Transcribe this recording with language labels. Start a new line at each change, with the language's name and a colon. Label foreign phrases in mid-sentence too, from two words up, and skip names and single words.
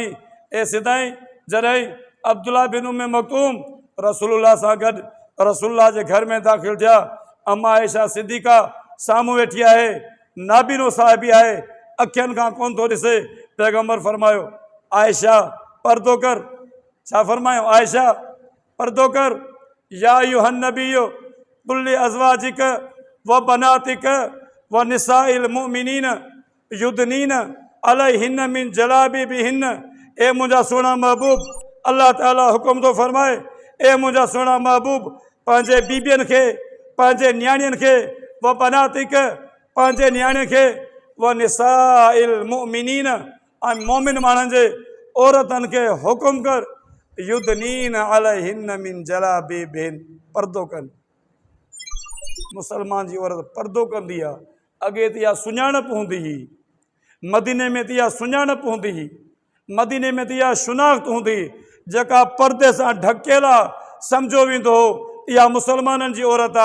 Sindhi: ए सिदाई जॾहिं अब्दुल्ला बिन उम्मे मक्तूम रसूलुल्लाह सां गॾु रसूलुल्लाह जे घर में दाख़िल थिया, अम्मा आयशा सिद्दीक़ा साम्हूं वेठी आहे, नाबीनो साहिबी आहे, अखियुनि खां कोन थो ॾिसे। पैगंबर फरमायो आयशा पर्दो कर। छा फरमायो? आयशा पर्दो कर।
Arabic: يا أيها النبي قل لأزواجك وبناتك ونساء المؤمنين يدنين عليهن من جلابيبهن.
Sindhi: ए मुंहिंजा सुहिणा महबूब, अल्लाह ताला हुकुम थो फरमाए, ए मुंहिंजा सुहिणा महबूब, पंहिंजे बीबियुनि खे, पंहिंजे न्याणियुनि खे,
Arabic: وبناتك
Sindhi: पंहिंजे न्याणियुनि खे,
Arabic: ونساء المؤمنين
Sindhi: ऐं मोमिन माण्हुनि जे औरतनि खे हुकुम कर,
Arabic: يدنين عليهن من جلابيبهن,
Sindhi: पर्दो कनि। मुसलमान जी औरत पर्दो कंदी आहे। अॻे त इहा सुञाणप हूंदी हुई, मदीने में त इहा सुञाणप हूंदी हुई, मदीने में त इहा शुनाख़्त हूंदी हुई, जेका पर्दे सां ढकियल आहे, सम्झो वेंदो हो इहा मुसलमाननि जी औरत आहे।